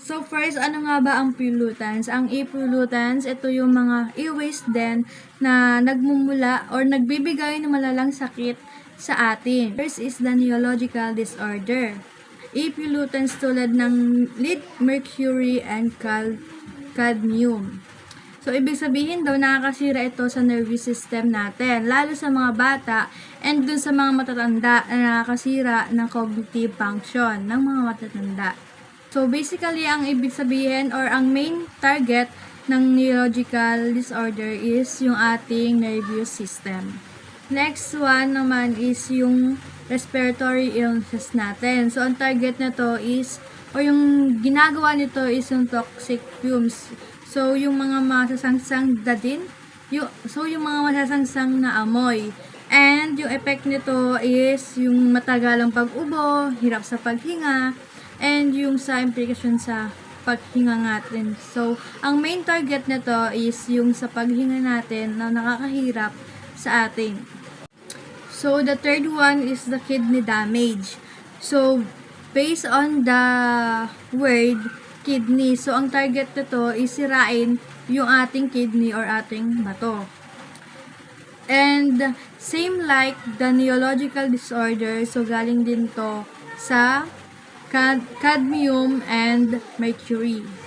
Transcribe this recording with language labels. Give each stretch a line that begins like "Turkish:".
Filipino: So first, ano nga ba ang pollutants? Ang e-pollutants, ito yung mga e-waste din na nagmumula or nagbibigay ng malalang sakit sa atin.
English: First is the neurological disorder.
Filipino: E-pollutants tulad ng lead, mercury, and cadmium. So, ibig sabihin daw, nakakasira ito sa nervous system natin, lalo sa mga bata and dun sa mga matatanda na nakakasira ng cognitive function ng mga matatanda. So, basically, ang ibig sabihin or ang main target ng neurological disorder is yung ating nervous system. Next one naman is yung respiratory illnesses natin. So, ang target nito is, o yung ginagawa nito is yung toxic fumes. So, yung mga masasangsang dadin, yung mga masasangsang na amoy. And yung effect nito is yung matagalang pag-ubo, hirap sa paghinga, and yung sa implication sa paghinga natin. So, ang main target nito is yung sa paghinga natin na nakakahirap sa atin.
English: So, the third one is the kidney damage.
Filipino: So, based on the word kidney, so ang target nito is sirain yung ating kidney or ating bato.
English: And same like the neurological disorder,
Filipino: so galing din to sa cadmium and mercury.